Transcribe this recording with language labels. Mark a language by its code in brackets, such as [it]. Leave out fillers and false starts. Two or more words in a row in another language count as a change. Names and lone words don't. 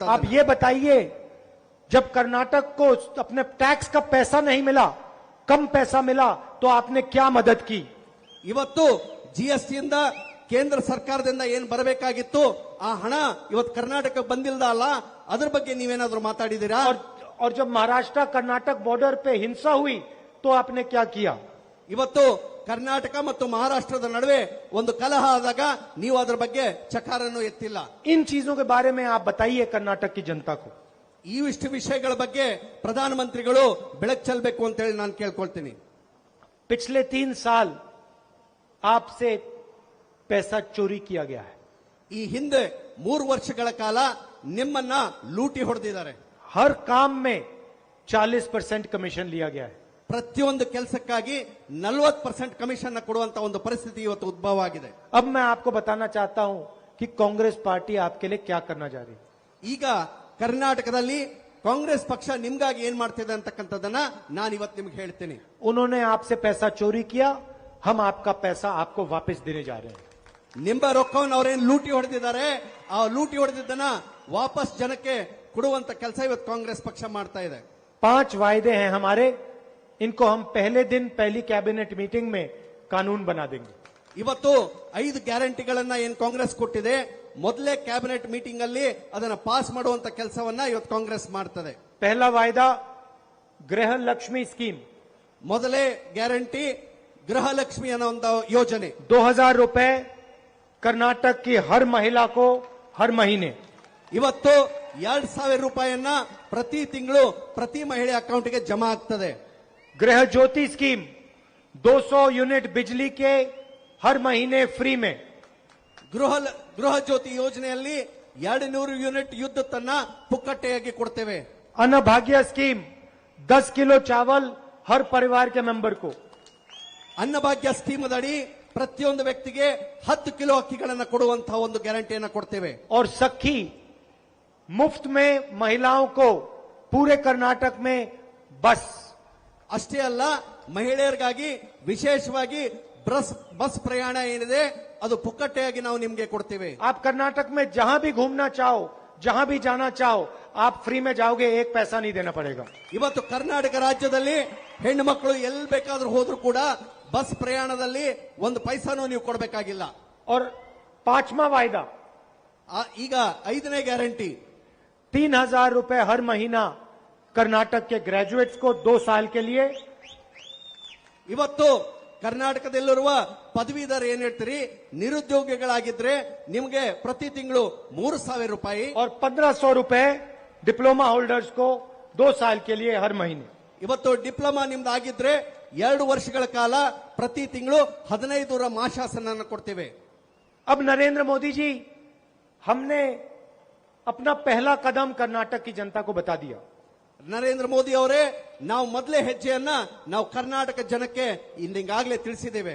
[hi] आप ये बताइए, जब कर्नाटक को अपने टैक्स का पैसा नहीं मिला, कम पैसा मिला, तो आपने क्या मदद की? [kn] ಇವತ್ತು ಜಿಎಸ್ಟಿಯಿಂದ ಕೇಂದ್ರ ಸರ್ಕಾರದಿಂದ ಏನ್ ಬರಬೇಕಾಗಿತ್ತು ಆ ಹಣ ಇವತ್ತು ಕರ್ನಾಟಕಕ್ಕೆ ಬಂದಿಲ್ಲ ಅಲ್ಲ, ಅದ್ರ ಬಗ್ಗೆ ನೀವೇನಾದ್ರೂ ಮಾತಾಡಿದ್ದೀರಾ? [hi] और जब महाराष्ट्र कर्नाटक बॉर्डर पे हिंसा हुई तो आपने क्या किया? [kn] ಇವತ್ತು ಕರ್ನಾಟಕ ಮತ್ತು ಮಹಾರಾಷ್ಟ್ರದ ನಡುವೆ ಒಂದು ಕಲಹ ಆದಾಗ ನೀವು ಅದರ ಬಗ್ಗೆ ಚಕಾರನ್ನು ಎತ್ತಿಲ್ಲ. [hi] इन चीजों के बारे में आप बताइए कर्नाटक की जनता को। [kn] ಇವಿಷ್ಟು ವಿಷಯಗಳ ಬಗ್ಗೆ ಪ್ರಧಾನಮಂತ್ರಿಗಳು ಬೆಳಕು ಚೆಲ್ಲಬೇಕು ಅಂತ ಹೇಳಿ ನಾನು ಕೇಳ್ಕೊಳ್ತೀನಿ. [hi] पिछले 3 साल आपसे पैसा चोरी किया गया है। [kn] ಈ ಹಿಂದೆ 3 ವರ್ಷಗಳ ಕಾಲ ನಿಮ್ಮನ್ನ ಲೂಟಿ ಹೊಡೆದಿದ್ದಾರೆ. [hi] हर काम में 40% कमीशन लिया गया है। [kn] ಪ್ರತಿಯೊಂದು ಕೆಲಸಕ್ಕಾಗಿ 40% ಕಮಿಷನ್ ಕೊಡುವಂತ ಒಂದು ಪರಿಸ್ಥಿತಿ ಇವತ್ತು ಉದ್ಭವ ಆಗಿದೆ. [hi] अब मैं आपको बताना चाहता हूं कि कांग्रेस पार्टी आपके लिए क्या करना चाह रही है। [kn] ಈಗ ಕರ್ನಾಟಕದಲ್ಲಿ ಕಾಂಗ್ರೆಸ್ ಪಕ್ಷ ನಿಮ್ಗಾಗಿ ಏನ್ ಮಾಡ್ತಿದೆ ಅಂತಕ್ಕಂಥದ್ದನ್ನ ನಾನು ಇವತ್ತು ನಿಮ್ಗೆ ಹೇಳ್ತೀನಿ. [hi] उन्होंने आपसे पैसा चोरी किया, हम आपका पैसा आपको वापस देने जा रहे हैं। [kn] ನಿಮ್ಮ ರೊಕ್ಕವನ್ನು ಅವರೇನು ಲೂಟಿ ಹೊಡೆದಿದ್ದಾರೆ, ಆ ಲೂಟಿ ಹೊಡೆದಿದ್ದನ್ನ ವಾಪಸ್ ಜನಕ್ಕೆ ಕೊಡುವಂತ ಕೆಲಸ ಇವತ್ತು ಕಾಂಗ್ರೆಸ್ ಪಕ್ಷ ಮಾಡ್ತಾ ಇದೆ. [hi] 5 वायदे हैं हमारे, इनको हम पहले दिन पहली [en] cabinet meeting [hi] में कानून बना देंगे। [kn] ಇವತ್ತು 5 ಗ್ಯಾರಂಟಿಗಳನ್ನ ಏನ್ ಕಾಂಗ್ರೆಸ್ ಕೊಟ್ಟಿದೆ, ಮೊದಲೇ [en] cabinet meeting [kn] ಅಲ್ಲಿ ಅದನ್ನ ಪಾಸ್ ಮಾಡುವಂತ ಕೆಲಸವನ್ನ ಇವತ್ತು ಕಾಂಗ್ರೆಸ್ ಮಾಡ್ತದೆ. [hi] पहला वायदा गृह लक्ष्मी स्कीम [kn] ಮೊದಲೇ ಗ್ಯಾರಂಟಿ ಗೃಹಲಕ್ಷ್ಮಿ ಅನ್ನೋ ಒಂದು ಯೋಜನೆ [hi] 2000 रुपए कर्नाटक की हर महिला को हर महीने। [kn] ಇವತ್ತು 2000 ರೂಪಾಯಿಯನ್ನ ಪ್ರತಿ ತಿಂಗಳು ಪ್ರತಿ ಮಹಿಳೆ ಅಕೌಂಟ್ಗೆ ಜಮಾ ಆಗ್ತದೆ. [hi] गृह ज्योति स्कीम 200 यूनिट बिजली के हर महीने फ्री में। [kn] ಗೃಹ ಜ್ಯೋತಿ ಯೋಜನೆಯಲ್ಲಿ 200 ಯೂನಿಟ್ ವಿದ್ಯುತ್ತನ್ನ ಪುಕ್ಕಟ್ಟೆಯಾಗಿ ಕೊಡ್ತೇವೆ. [hi] अन्न भाग्य स्कीम 10 किलो चावल हर परिवार के मेंबर को। [kn] ಅನ್ನಭಾಗ್ಯ ಸ್ಕೀಮ್ ಅಡಿ ಪ್ರತಿಯೊಂದು ವ್ಯಕ್ತಿಗೆ 10 ಕಿಲೋ ಅಕ್ಕಿಗಳನ್ನು ಕೊಡುವಂತಹ ಒಂದು ಗ್ಯಾರಂಟಿಯನ್ನು ಕೊಡ್ತೇವೆ. [hi] और सखी मुफ्त में महिलाओं को पूरे कर्नाटक में बस। [kn] ಅಷ್ಟೇ ಅಲ್ಲ, ಮಹಿಳೆಯರಿಗಾಗಿ ವಿಶೇಷವಾಗಿ ಬಸ್ ಪ್ರಯಾಣ ಏನಿದೆ ಅದು ಪುಕ್ಕಟ್ಟೆಯಾಗಿ ನಾವು ನಿಮಗೆ ಕೊಡ್ತೇವೆ. [hi] आप कर्नाटक में जहां भी घूमना चाहो, जहां भी जाना चाहो, आप फ्री में जाओगे, एक पैसा नहीं देना पड़ेगा। [kn] ಇವತ್ತು ಕರ್ನಾಟಕ ರಾಜ್ಯದಲ್ಲಿ ಹೆಣ್ಣು ಮಕ್ಕಳು ಎಲ್ಲಿ ಬೇಕಾದ್ರೂ ಹೋದ್ರೂ ಕೂಡ ಬಸ್ ಪ್ರಯಾಣದಲ್ಲಿ ಒಂದು ಪೈಸಾನು ನೀವು ಕೊಡಬೇಕಾಗಿಲ್ಲ. [hi] और पांचवा वायदा [kn] ಈಗ 5ನೇ ಗ್ಯಾರಂಟಿ [hi] 3000 रुपए हर महीना कर्नाटक के ग्रेजुएट्स को 2 साल के लिए। [kn] ಇವತ್ತು ಕರ್ನಾಟಕದಲ್ಲಿರುವ ಪದವೀಧರ ಏನ್ ಹೇಳ್ತೀರಿ, ನಿರುದ್ಯೋಗಿಗಳಾಗಿದ್ರೆ ನಿಮಗೆ ಪ್ರತಿ ತಿಂಗಳು 3000 ರೂಪಾಯಿ [hi] और 1500 रुपए [en] diploma holders [hi] को 2 साल के लिए हर महीने। [kn] ಇವತ್ತು ಡಿಪ್ಲೊಮಾ ನಿಮ್ದು ಆಗಿದ್ರೆ 2 ವರ್ಷಗಳ ಕಾಲ ಪ್ರತಿ ತಿಂಗಳು 1500 ಮಾಸಾಸನ ಕೊಡ್ತೇವೆ. [hi] अब नरेंद्र मोदी जी, हमने अपना पहला कदम कर्नाटक की जनता को बता दिया। [kn] ನರೇಂದ್ರ ಮೋದಿ ಅವರೇ, ನಾವು ಮೊದಲೇ ಹೆಜ್ಜೆಯನ್ನ ನಾವು ಕರ್ನಾಟಕ ಜನಕ್ಕೆ ಈಗಾಗಲೇ ತಿಳಿಸಿದ್ದೇವೆ.